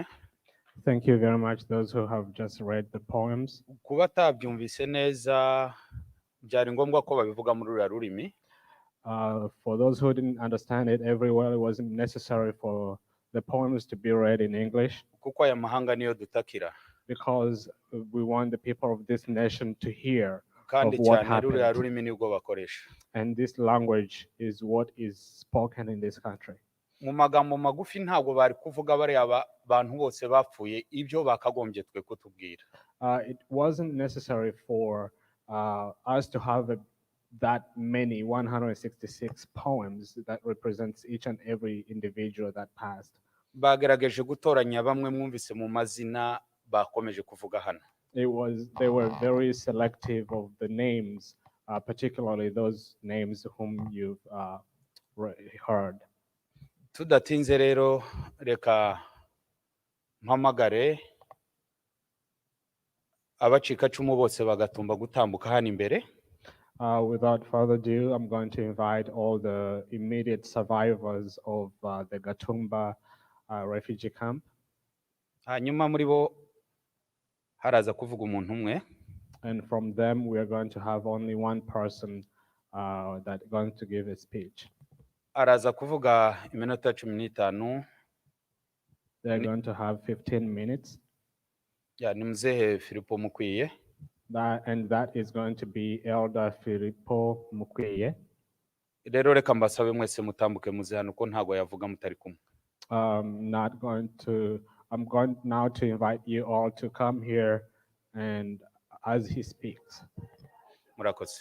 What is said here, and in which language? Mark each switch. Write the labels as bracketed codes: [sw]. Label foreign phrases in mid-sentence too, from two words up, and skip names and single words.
[en] Thank you very much, those who have just read the poems. [rw] Kuba atabyumvise neza byari ngombwa ko babivuga muri ruriya rurimi. [en] For those who didn't understand it everywhere, it wasn't necessary for the poems to be read in English. [rw] Kuko aya mahanga niyo dutakira. [en] Because we want the people of this nation to hear of [rw] Kandi [en] what [rw] cyane ruriya [en] happened. [rw] rurimi nibwo bakoresha. [en] And this language is what is spoken in this country. [rw] Mu magambo magufi ntabwo bari kuvuga bariya bantu bose bapfuye ibyo bakagombye twe kutubwira. [en] It wasn't necessary for us to have that many 166 poems that represents each and every individual that passed. [rw] Bagerageje gutoranya bamwe mwumvise mu mazina bakomeje kuvuga hano. [en] They were very selective of the names, particularly those names whom you've heard. [rw] Tudatinze rero reka mpamagare abacikacumu bose bagatumba gutambuka hano imbere. [en] Without further ado, I'm going to invite all the immediate survivors of the Gatumba refugee camp. [rw] Hanyuma muri bo haraza kuvuga umuntu umwe. [en] And from them, we are going to have only one person that's going to give a speech. [rw] Araza kuvuga iminota 15. [en] They're going to have 15 minutes. [rw] Ya ni mzee Filipo Mukwiye. [en] And that is going to be Elder Filipo Mukwiye. [rw] Rero reka mbasabe mwese mutambuke muze hano ko ntago yavuga mutari kumwe. [en] I'm going now to invite you all to come here and as he speaks. [rw] Murakoze.